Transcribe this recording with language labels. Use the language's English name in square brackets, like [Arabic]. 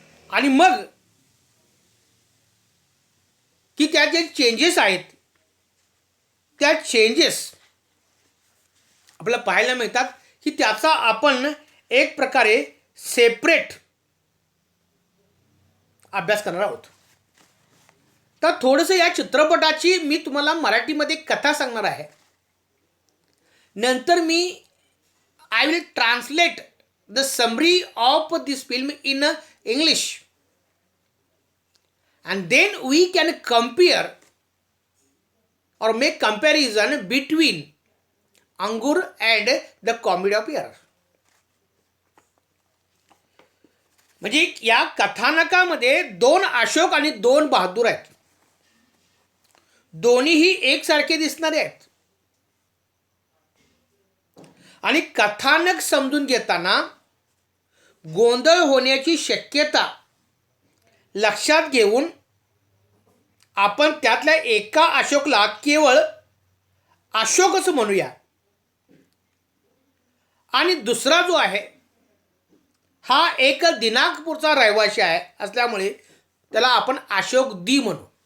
[Marathi] आणि मग की त्या जे चेंजेस आहेत त्या चेंजेस आपल्याला पाहायला मिळतात की त्याचा आपण एक प्रकारे सेपरेट अभ्यास करणार आहोत. तर थोडंसं या चित्रपटाची मी तुम्हाला मराठीमध्ये कथा सांगणार आहे. नंतर मी [English] I will translate the summary of this film in English and then we can compare or make comparison between Angur and the Comedy of Errors. [Marathi] म्हणजे या कथानकामध्ये 2 अशोक आणि 2 बहादूर आहेत. दोन्हीही एकसारखे दिसणारे आहेत. आणि कथानक समजून घेताना गोंधळ होण्याची शक्यता लक्षात घेऊन आपण त्यातल्या एका अशोकला केवळ अशोकच म्हणूया आणि दुसरा जो आहे हा एक दिनाजपूरचा रहिवासी आहे असल्यामुळे त्याला आपण अशोक डी म्हणू.